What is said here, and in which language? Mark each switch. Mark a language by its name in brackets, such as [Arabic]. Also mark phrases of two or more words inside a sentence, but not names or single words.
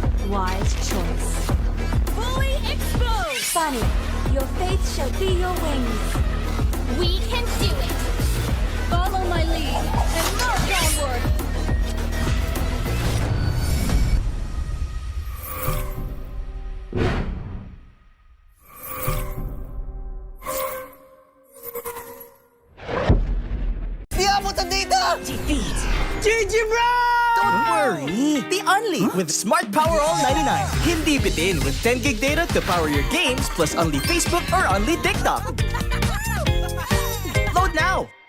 [English] wise choice. Fully exposed! Bunny, your faith shall be your wings. We can do it! Follow my lead and march onward! [Hiligaynon] Di abot ang data! [English] Defeat. GG bro! Don't worry. The Unli with Smart Power All 99. [Filipino] Hindi bitin [English] with 10 gig data to power your games plus Unli Facebook or Unli TikTok. Load now.